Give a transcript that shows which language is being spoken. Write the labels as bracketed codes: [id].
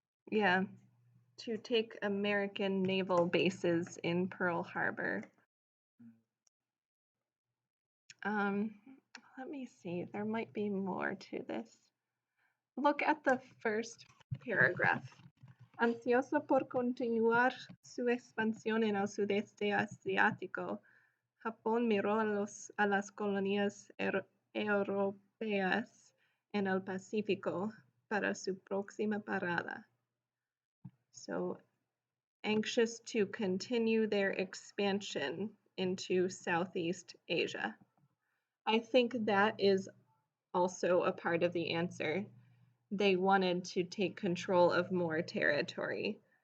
[en] Yeah, to take American naval bases in Pearl Harbor. Let me see. There might be more to this. Look at the first paragraph. [es] Ansioso por continuar su expansión en el sudeste asiático, Japón miró a las colonias europeas en el Pacífico para su próxima parada. [en] So, anxious to continue their expansion into Southeast Asia. I think that is also a part of the answer. They wanted to take control of more territory.